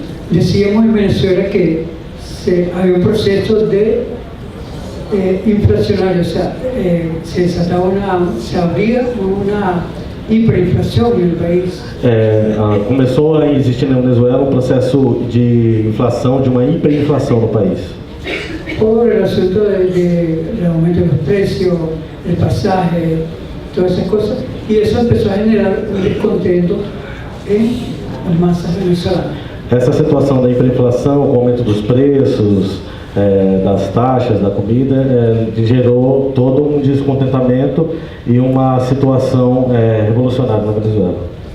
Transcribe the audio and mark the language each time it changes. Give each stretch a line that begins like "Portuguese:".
Spanish: Decíamos en Venezuela que había un proceso de inflacionario, o sea, se abría una
Portuguese: hiperinflação no país. Começou a existir na Venezuela um processo de inflação, de uma hiperinflação no país.
Spanish: Por el asunto del aumento de los precios, el pasaje, todas esas cosas, y eso empezó a generar un descontento en las masas venezolanas.
Portuguese: Essa situação da hiperinflação, o aumento dos preços, das taxas, da comida, gerou todo um descontentamento e uma situação revolucionária na Venezuela.